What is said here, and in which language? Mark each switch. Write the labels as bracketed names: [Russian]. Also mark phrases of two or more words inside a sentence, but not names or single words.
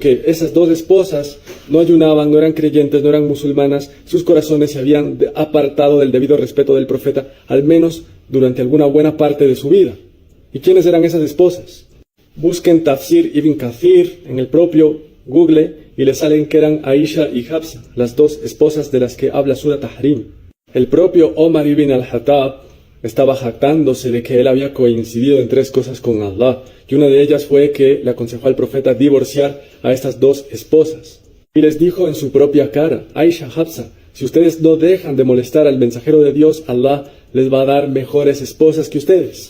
[Spanish] Que esas dos esposas no ayunaban, no eran creyentes, no eran musulmanas, sus corazones se habían apartado del debido respeto del profeta, al menos durante alguna buena parte de su vida. ¿Y quiénes eran esas esposas? Busquen Tafsir Ibn Kathir en el propio Google y le salen que eran Aisha y Hafsa, las dos esposas de las que habla Sura Tahrim. El propio Omar ibn al-Khattab estaba jactándose de que él había coincidido en 3 cosas con Allah, y una de ellas fue que le aconsejó al profeta divorciar a estas 2 esposas. Y les dijo en su propia cara, Aisha, Hafsa, si ustedes no dejan de molestar al mensajero de Dios, Allah les va a dar mejores esposas que ustedes.